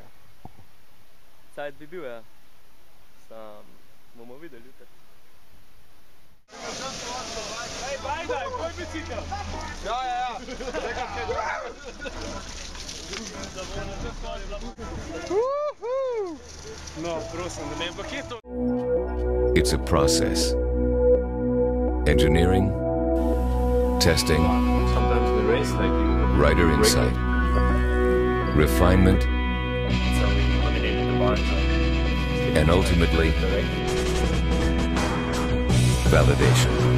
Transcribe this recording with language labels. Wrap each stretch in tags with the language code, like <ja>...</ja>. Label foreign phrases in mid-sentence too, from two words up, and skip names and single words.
<sl>Cajt bi bil, ja. Sam bomo videli jutri. Hej, Bajda, tvoj bicikl! Ja. No, prosim, da ne bo hitro.</sl> <en>It's a process. Engineering, testing, Sometimes we race like you. rider insight, refinement, and ultimately, validation.</en>